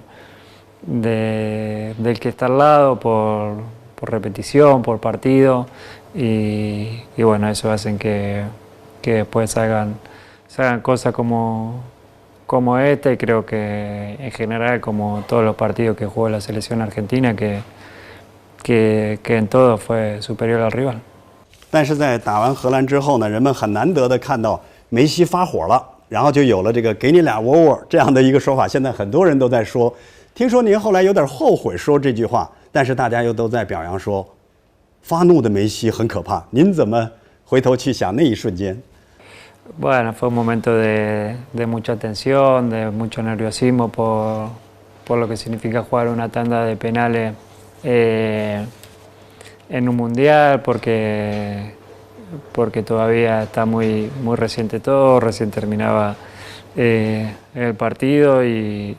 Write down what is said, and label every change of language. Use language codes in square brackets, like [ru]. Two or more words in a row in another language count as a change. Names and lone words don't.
[es] del que está al lado por repetición, por partido y bueno, eso hacen que después salgan cosas como esta y creo que en general como todos los partidos que jugó la selección argentina que en todo fue superior al rival. [zh] 但是在打完荷兰之后呢，人们很难得的看到梅西发火了，然后就有了这个"给你俩窝窝"这样的一个说法。现在很多人都在说，听说您后来有点后悔说这句话，但是大家又都在表扬说，发怒的梅西很可怕。您怎么回头去想那一瞬间？ [es] Bueno, fue un momento de mucha tensión, de mucho nerviosismo por lo que significa jugar una tanda de penales en un mundial, porque todavía está muy reciente todo, recién terminaba el partido y